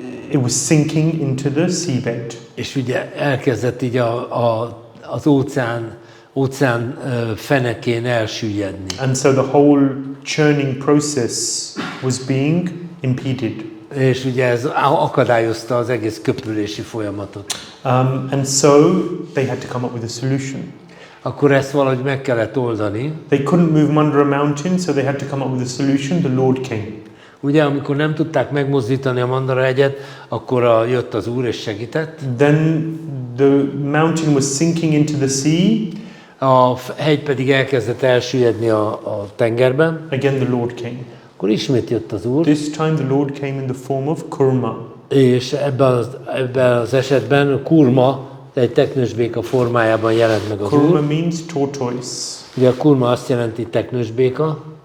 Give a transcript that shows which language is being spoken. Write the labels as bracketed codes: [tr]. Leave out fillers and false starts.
[en] it was sinking into the seabed. [hu] És ugye elkezdett így az óceán fenekén elsüllyedni. [en] And so the whole churning process was being impeded. [hu] És ugye ez akadályozta az egész köpülési folyamatot. [en] And so they had to come up with a solution. [hu] Akkor ezt valahogy meg kellett oldani. [en] They couldn't move Mandara mountain, so they had to come up with a solution. The Lord came. [hu] Ugye, amikor nem tudták megmozdítani a Mandara hegyet, akkor jött az Úr és segített. [en] Then the mountain was sinking into the sea. [hu] A hegy pedig elkezdett elsüllyedni a tengerben. [en] Again the Lord came. [hu] Akkor ismét jött az Úr. [en] This time the Lord came in the form of kurma. [hu] És ebben az esetben a kurma egy teknősbéka formájában jelent meg az [en] Kurma [hu] Úr. [en] means tortoise. [hu] Ugye a kurma azt jelenti teknősbéka.